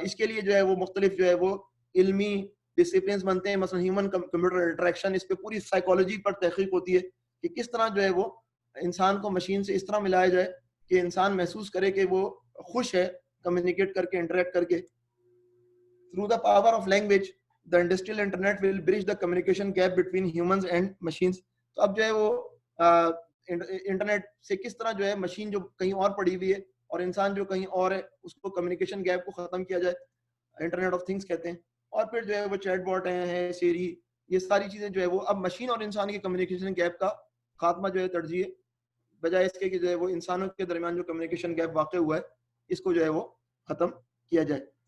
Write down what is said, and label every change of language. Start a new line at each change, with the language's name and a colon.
Urdu: اس کے لیے جو ہے وہ مختلف جو ہے وہ علمی ڈسپلنس بنتے ہیں، مثلا ہیومن کمپیوٹر انٹریکشن، اس پہ پوری سائیکالوجی پر تحقیق ہوتی ہے کہ کس طرح جو ہے وہ انسان کو مشین سے اس طرح ملایا جائے کہ انسان محسوس کرے کہ وہ خوش ہے کمیونیکیٹ کر کے، انٹریکٹ کر کے.
English: Through the power of language, the industrial internet will bridge the communication gap between humans and machines.
Urdu: تو اب جو ہے وہ انٹرنیٹ سے کس طرح جو ہے مشین جو کہیں اور پڑی ہوئی ہے اور انسان جو کہیں اور ہے اس کو کمیونیکیشن گیپ کو ختم کیا جائے، انٹرنیٹ آف تھنگس کہتے ہیں. اور پھر جو ہے وہ چیٹ باٹ ہیں، سیری، یہ ساری چیزیں جو ہے وہ اب مشین اور انسان کی کمیونیکیشن گیپ کا خاتمہ جو ہے ترجیح ہے، بجائے اس کے کہ جو ہے وہ انسانوں کے درمیان جو کمیونیکیشن گیپ واقع ہوا ہے اس کو جو ہے وہ ختم کیا جائے.